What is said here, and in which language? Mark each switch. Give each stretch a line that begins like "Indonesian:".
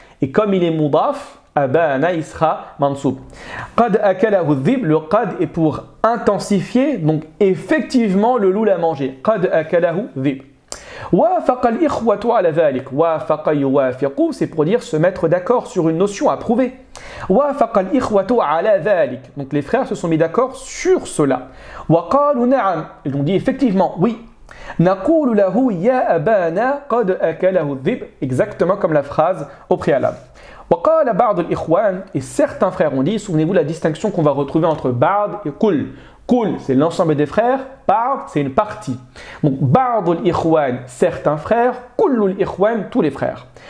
French: Et comme il est mudaf, abana il sera mansoub.
Arabic: Qad akalahu dhib,
French: le qad est pour intensifier, donc effectivement le loup l'a mangé. Qad akalahu dhib.
Arabic: وافق الإخوة على ذلك. وافق يوافق,
French: c'est pour dire se mettre d'accord sur une notion, approuver.
Arabic: وافق الإخوة على ذلك.
French: Donc les frères se sont mis d'accord sur cela.
Arabic: وقالوا نعم.
French: Ils ont dit effectivement, oui.
Arabic: نقول له يا أبانا قد أكله الذئب.
French: Exactement comme la phrase au préalable.
Arabic: وقال بعض الإخوان,
French: et certains frères ont dit, souvenez-vous la distinction qu'on va retrouver entre Ba'd et Kul. Kul, c'est l'ensemble des frères, Ba'd, c'est une partie. Donc Ba'd al-Ikhwan, certains frères, Kul al-Ikhwan, tous les frères.